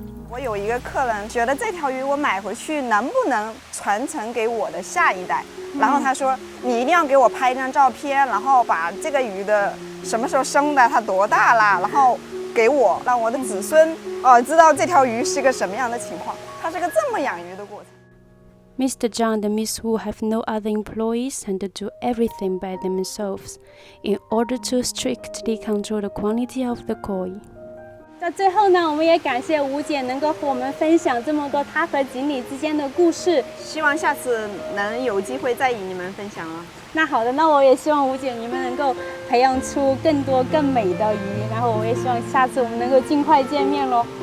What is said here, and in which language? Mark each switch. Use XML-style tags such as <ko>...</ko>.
<zh>我有一个客人觉得这条鱼我买回去能不能传承给我的下一代，然后他说你一定要给我拍一张照片，然后把这个鱼的什么时候生的，它多大啦，然后给我，让我的子孙知道这条鱼是个什么样的情况。它是个这么养鱼的过程。</zh> <en>Mr. Zhang and Miss Wu have no other employees and do everything by themselves in order to strictly control the quality of the koi.</en> <zh>那最后呢，我们也感谢吴姐能够和我们分享这么多她和锦鲤之间的故事。希望下次能有机会再与你们分享了。那好的，那我也希望吴姐你们能够培养出更多更美的鱼，然后我也希望下次我们能够尽快见面喽。</zh>